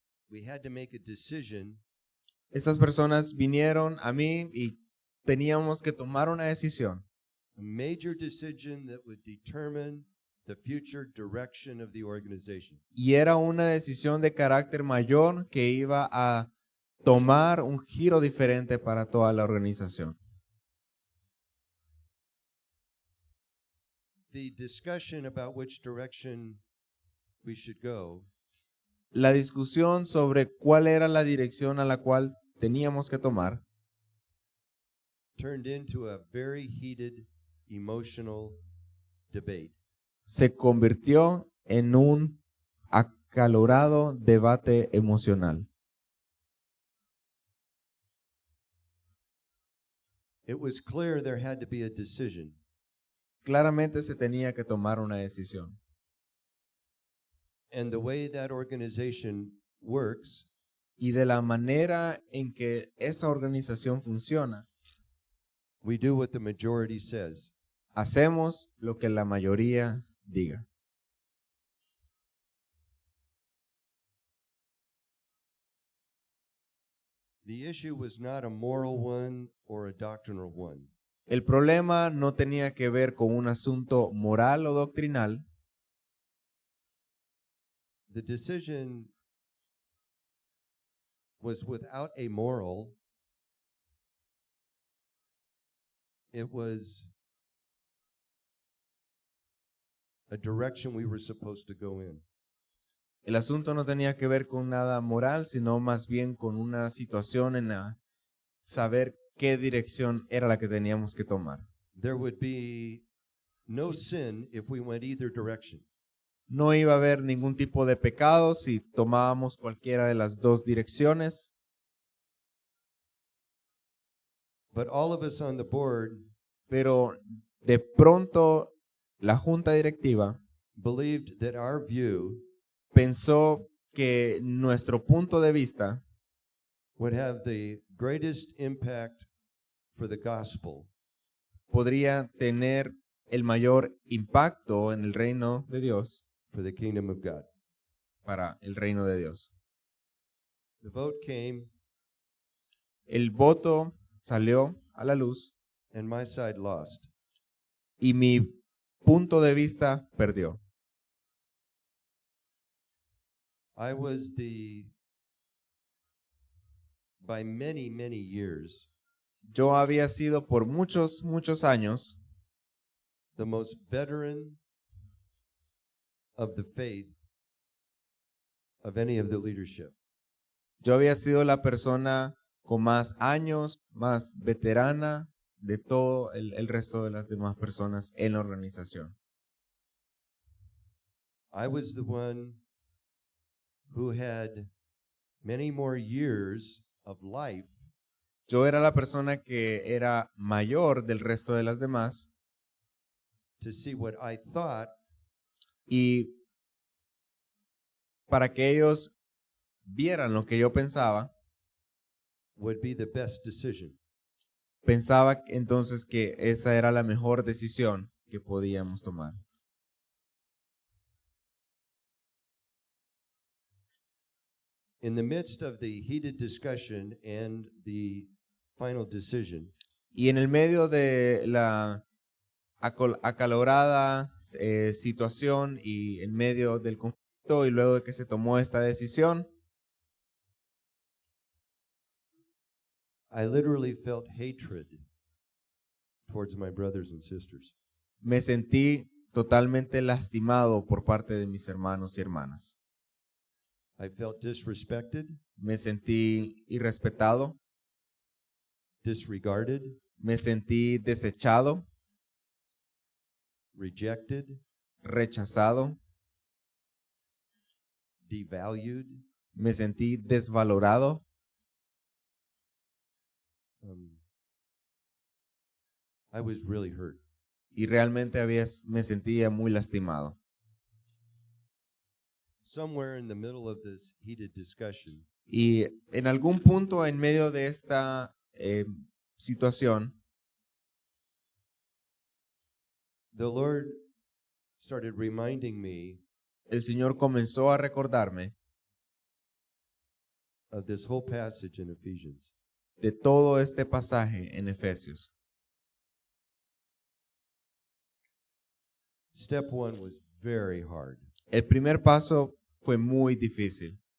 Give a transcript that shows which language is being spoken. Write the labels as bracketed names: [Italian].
[English] we had to make a decision [Spanish] Estas personas vinieron a mí y teníamos que tomar una decisión. [English] a major decision that would determine the future direction of the organization. [Spanish] Y era una decisión de carácter mayor que iba a tomar un giro diferente para toda la organización. [English] The discussion about which direction we should go [Spanish] La discusión sobre cuál era la dirección a la cual teníamos que tomar [English] turned into a very heated, emotional debate. [Spanish] se convirtió en un acalorado debate emocional. [English] It was clear there had to be a decision. [Spanish] Claramente se tenía que tomar una decisión. [English] And the way that organization works, [Spanish] Y de la manera en que esa organización funciona, [English] we do what the majority says. [Spanish] hacemos lo que la mayoría diga. [English] The issue was not a moral one or a doctrinal one. [Spanish] El problema no tenía que ver con un asunto moral o doctrinal. [English] The decision was without a moral. It was a direction we were supposed to go in. [Spanish] El asunto no tenía que ver con nada moral, sino más bien con una situación en la saber qué dirección era la que teníamos que tomar. [English] There would be no sin if we went either direction. [Spanish] No iba a haber ningún tipo de pecado si tomábamos cualquiera de las dos direcciones, [English] But all of us on the board [Spanish] pero de pronto la junta directiva [English] believed that our view [Spanish] pensó que nuestro punto de vista [English] would have the greatest impact for the gospel [Spanish] podría tener el mayor impacto en el reino de Dios, [English] for the kingdom of God. [Spanish] para el reino de Dios. [English] The vote came, [Spanish] El voto salió a la luz [English] and my side lost. [Spanish] y mi punto de vista perdió. [English] I was by many, many years, [Spanish] Yo había sido por muchos años [English] the most veteran of the faith of any of the leadership. [Spanish] Yo había sido la persona con más años, más veterana de todo el resto de las demás personas en la organización. [English] I was the one who had many more years of life [Spanish] Yo era la persona que era mayor del resto de las demás [English] to see what I thought [Spanish] y para que ellos vieran lo que yo pensaba, [English] would be the best decision. [Spanish] pensaba entonces que esa era la mejor decisión que podíamos tomar. [English] In the midst of the heated discussion and the final decision, [Spanish] Y en el medio de la acalorada situación y en medio del conflicto y luego de que se tomó esta decisión, [English] I literally felt hatred towards my brothers and sisters. [Spanish] me sentí totalmente lastimado por parte de mis hermanos y hermanas. [English] I felt disrespected, [Spanish] Me sentí irrespetado, [English] disregarded, [Spanish] me sentí desechado, [English] rejected, [Spanish] rechazado, [English] devalued. [Spanish] me sentí desvalorado. [English] I was really hurt. [Spanish] Y realmente me sentía muy lastimado. [English] Somewhere in the middle of this heated discussion, [Spanish] Y en algún punto en medio de esta situación, [English] the Lord started reminding me [Spanish] el Señor comenzó a recordarme [English] of this whole passage in Ephesians. [Spanish] de todo este pasaje en Efesios. [English] Step one was very hard. [Spanish] El primer paso fue muy difícil,